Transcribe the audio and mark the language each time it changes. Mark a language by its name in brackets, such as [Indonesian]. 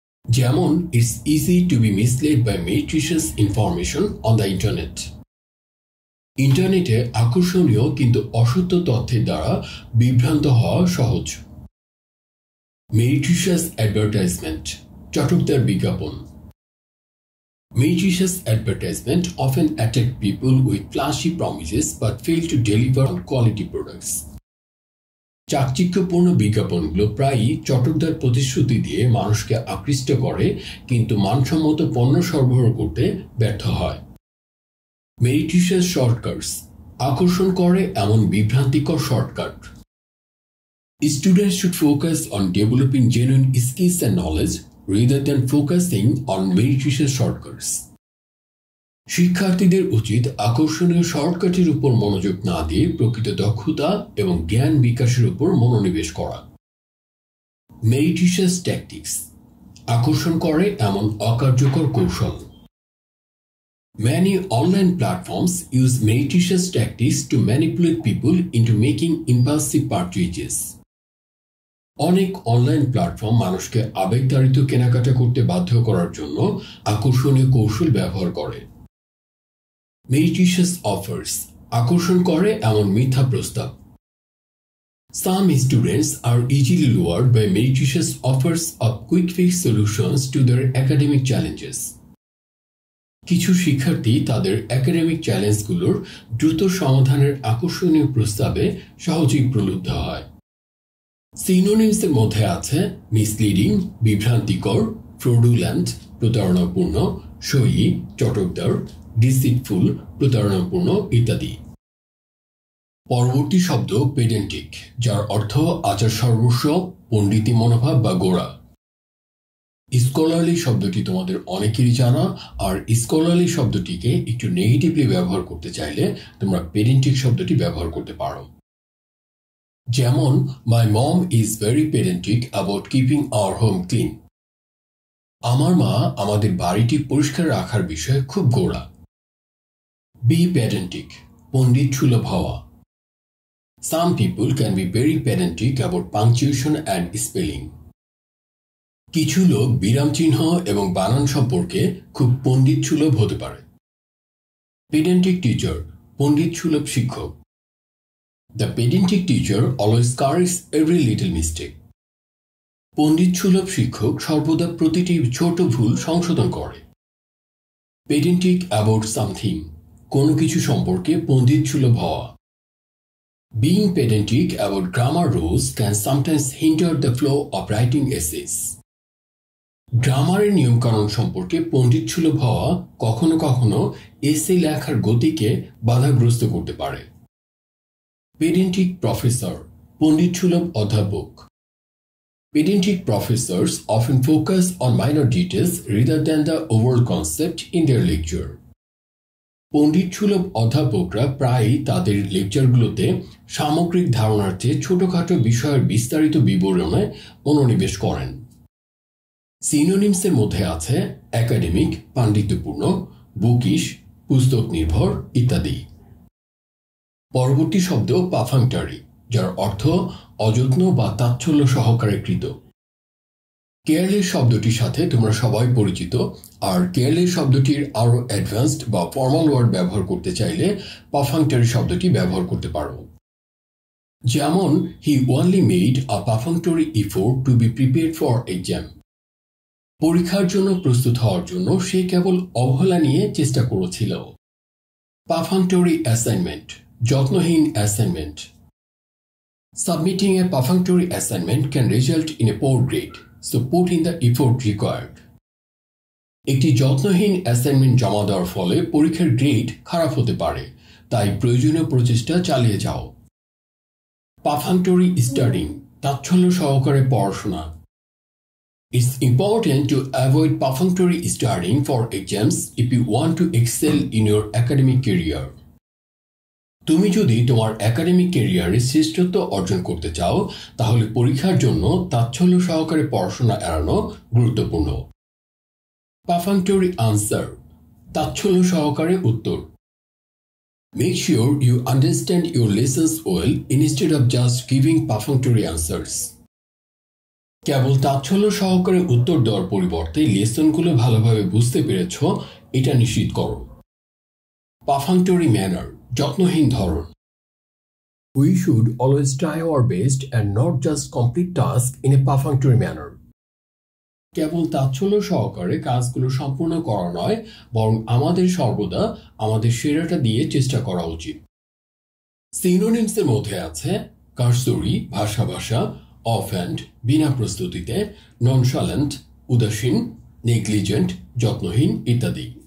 [English] যেমন, it's easy to be misled by meretricious information on the internet. [Bangla] ইন্টারনেটে আকর্ষণীয় কিন্তু অসত্য তথ্যের দ্বারা বিভ্রান্ত হওয়া সহজ। মেরিট্রিশাস অ্যাডভার্টাইজমেন্ট, চটকদার বিজ্ঞাপন। [English] Meretricious advertisement often attract people with flashy promises but fail to deliver on quality products. [Bangla] চাকচিক্যপূর্ণ বিজ্ঞাপনগুলো প্রায়ই চটকদার প্রতিশ্রুতি দিয়ে মানুষকে আকৃষ্ট করে কিন্তু মানসম্মত পণ্য সরবরাহ করতে ব্যর্থ হয়। মেরিট্রিশাস শর্টকাটস, আকর্ষণ করে এমন বিভ্রান্তিকর shortcut. [English] Students should focus on developing genuine skills and knowledge rather than focusing on meretricious shortcuts. [Bangla] শিক্ষার্থীদের উচিত আকর্ষণীয় শর্টকাটের উপর মনোযোগ না দিয়ে প্রকৃত দক্ষতা এবং জ্ঞান বিকাশের উপর মনোনিবেশ করা। মেরিটিশিয়াস ট্যাকটিক্স আকর্ষণ করে এমন অকার্যকর কৌশল। [English] Many online platforms use meretricious tactics to manipulate people into making impulsive purchases. [Bangla] অনেক অনলাইন প্ল্যাটফর্ম মানুষকে আবেগতাড়িত কেনাকাটা করতে বাধ্য করার জন্য আকর্ষণীয় কৌশল ব্যবহার করে। meretricious offers আকর্ষণ করে এমন মিথ্যা প্রস্তাব। [English] Some students are easily lured by meretricious offers of quick fix solutions to their academic challenges. [Bangla] কিছু শিক্ষার্থী তাদের একাডেমিক চ্যালেঞ্জগুলোর দ্রুত সমাধানের আকর্ষণীয় প্রস্তাবে সহজেই প্রলুব্ধ হয়। সিনোনিমসের মধ্যে আছে মিসলিডিং বিভ্রান্তিকর, ফ্রডুল্যান্ট প্রতারণাপূর্ণ, সই চটকদার, ডিসিটফুল প্রতারণাপূর্ণ ইত্যাদি। পরবর্তী শব্দ পেডেন্টিক, যার অর্থ আচার সর্বস্ব, পণ্ডিতি মনোভাব বা গোড়া। স্কলারলি শব্দটি তোমাদের অনেকেরই জানা, আর স্কলারলি শব্দটিকে একটু নেগেটিভলি ব্যবহার করতে চাইলে তোমরা পেডেন্টিক শব্দটি ব্যবহার করতে পারো। [English] যেমন, my mom is very pedantic about keeping our home clean. [Bangla] আমার মা আমাদের বাড়িটি পরিষ্কার রাখার বিষয়ে খুব গোড়া। বি পেডেন্টিক, পণ্ডিত সুলভ হওয়া। [English] Some people can be very pedantic about punctuation and spelling. [Bangla] কিছু লোক বিরাম চিহ্ন এবং বানান সম্পর্কে খুব পণ্ডিত সুলভ হতে পারে। পেডেন্টিক টিচার, পণ্ডিত সুলভ শিক্ষক। [English] The pedantic teacher always corrects every little mistake. [Bangla] পণ্ডিত সুলভ শিক্ষক সর্বদা প্রতিটি ছোট ভুল সংশোধন করে। পেডেন্টিক অ্যাবাউট সামথিং, কোনো কিছু সম্পর্কে পণ্ডিত সুলভ হওয়া। [English] Being pedantic about grammar rules can sometimes hinder the flow of writing essays. [Bangla] গ্রামারের নিয়মকানুন সম্পর্কে পণ্ডিত সুলভ হওয়া কখনো কখনো এসে লেখার গতিকে বাধাগ্রস্ত করতে পারে। পেডেন্টিক প্রফেসর, পণ্ডিত সুলভ অধ্যাপক। [English] Pedantic professors often focus on minor details rather than the overall concept in their lecture. [Bangla] পণ্ডিত সুলভ অধ্যাপকরা প্রায়ই তাদের লেকচারগুলোতে সামগ্রিক ধারণার চেয়ে ছোটখাটো বিষয়ের বিস্তারিত বিবরণে মনোনিবেশ করেন। সিনোনিমসের মধ্যে আছে একাডেমিক পাণ্ডিত্যপূর্ণ, বুকিশ পুস্তক নির্ভর ইত্যাদি। পরবর্তী শব্দ পারফাংটারি, যার অর্থ অযত্ন বা তাচ্ছল্য সহকারে কৃত। কেয়ারলেস শব্দটির সাথে তোমরা সবাই পরিচিত, আর কেয়ারলেস শব্দটির আরো অ্যাডভান্সড বা ফর্মাল ওয়ার্ড ব্যবহার করতে চাইলে পারফাংটারি শব্দটি ব্যবহার করতে পারো। [English] যেমন, he only made a perfunctory effort to be prepared for exam. [Bangla] পরীক্ষার জন্য প্রস্তুত হওয়ার জন্য সে কেবল অবহেলা নিয়ে চেষ্টা করেছিল। পারফাংটারি assignment, যত্নহীন assignment. [English] Submitting a perfunctory assignment can result in a poor grade, so put in the effort required. [Bangla] একটি যত্নহীন অ্যাসাইনমেন্ট জমা দেওয়ার ফলে পরীক্ষার গ্রেড খারাপ হতে পারে, তাই প্রয়োজনীয় প্রচেষ্টা চালিয়ে যাও। পারফাংটরি স্টাডিং, তাচ্ছল্য সহকারে পড়াশোনা। [English] It's important to avoid perfunctory studying for exams if you want to excel in your academic career. [Bangla] তুমি যদি তোমার একাডেমিক ক্যারিয়ারে শ্রেষ্ঠত্ব অর্জন করতে চাও, তাহলে পরীক্ষার জন্য তাচ্ছল্য সহকারে পড়াশোনা এড়ানো গুরুত্বপূর্ণ। পারফাংটরি আনসার, তাচ্ছল্য সহকারে উত্তর। [English] Make sure you understand your lessons well instead of just giving perfunctory answers. [Bangla] কেবল তাচ্ছল্য সহকারে উত্তর দেওয়ার পরিবর্তে লেসনগুলো ভালোভাবে বুঝতে পেরেছ এটা নিশ্চিত করো। পারফাংটরি ম্যানার, যত্নহীন ধরন। [English] We should always try our best and not just complete tasks in a perfunctory manner. [Bangla] কেবল তাচ্ছল্য সহকারে কাজগুলো সম্পূর্ণ করা নয়, বরং আমাদের সর্বদা আমাদের সেরাটা দিয়ে চেষ্টা করা উচিত। সিনোনিমসের মধ্যে আছে কারসরি ভাষা, অফহ্যান্ড বিনা প্রস্তুতিতে, ননশালেন্ট উদাসীন, নেগলিজেন্ট যত্নহীন ইত্যাদি।